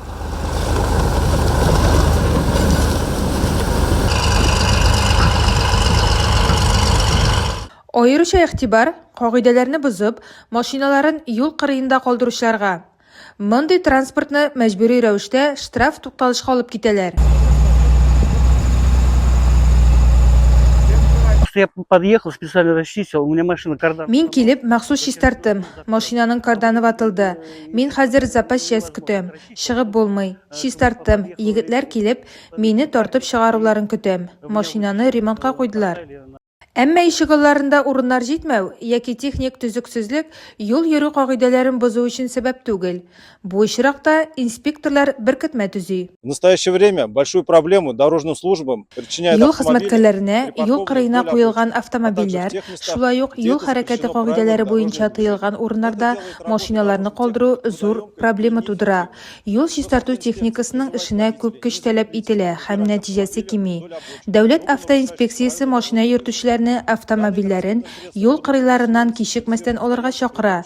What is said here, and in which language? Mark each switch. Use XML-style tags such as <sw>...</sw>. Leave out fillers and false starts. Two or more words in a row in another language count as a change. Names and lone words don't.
<tt>Аеруча игътибар кагыйдәләрне бузып, машиналарын юл кырыенда калдыручыларга. Мондый транспортны мәҗбүри рәвештә штраф тукталышка алып китәләр.</tt> <ru>Я подъехал, специально расчистил, у меня машина кардан.</ru> <tt>Мин килеп махсус чистарттым. Машинаның карданы ватылды. Мин хәзер</tt> <ru>запас часть</ru> <tt>көтәм. Чыгып булмый. Чистарттым. Егетләр килеп, мине тартып чыгаруларын көтәм. Машинаны ремонтка куйдылар. Әмма ишегалларында урыннар җитмәү яки техник төзексезлек юл йөрү кагыйдәләрен бозу өчен сәбәп түгел. Бу очракта инспекторлар беркетмә төзи.</tt> <ru>В настоящее время большую проблему дорожным службам причиняет</ru> <tt>Юл хезмәткәрләренә юл кырыена куелган автомобильләр, шулай ук юл хәрәкәте кагыйдәләре буенча тыелган урыннарда машиналарны калдыру зур проблема тудыра. Юл чистарту техникасының эшенә күп көч таләп ителә һәм нәтиҗәсе кими. Дәүләт автоинспекциясе машина йөртүчеләрне автомобильләрен юл кырыйларыннан кичекмәстән алырга чакыра.</tt>